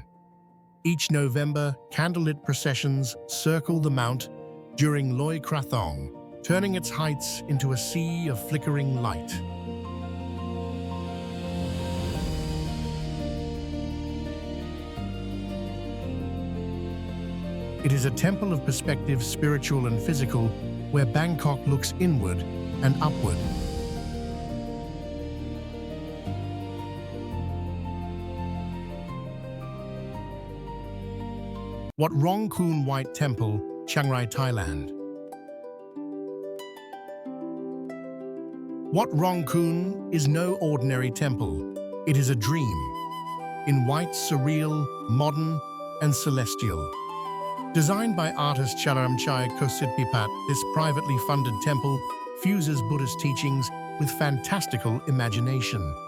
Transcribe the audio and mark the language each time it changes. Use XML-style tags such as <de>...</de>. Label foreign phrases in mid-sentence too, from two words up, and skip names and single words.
<en>Each November, candlelit processions circle the mount during Loi Krathong, turning its heights into a sea of flickering light. It is a temple of perspective, spiritual and physical, where Bangkok looks inward and upward. Wat Rong Khun White Temple, Chiang Rai, Thailand. Wat Rong Khun is no ordinary temple. It is a dream, in white, surreal, modern, and celestial. Designed by artist Chalermchai Kositpipat, this privately funded temple fuses Buddhist teachings with fantastical imagination.</en>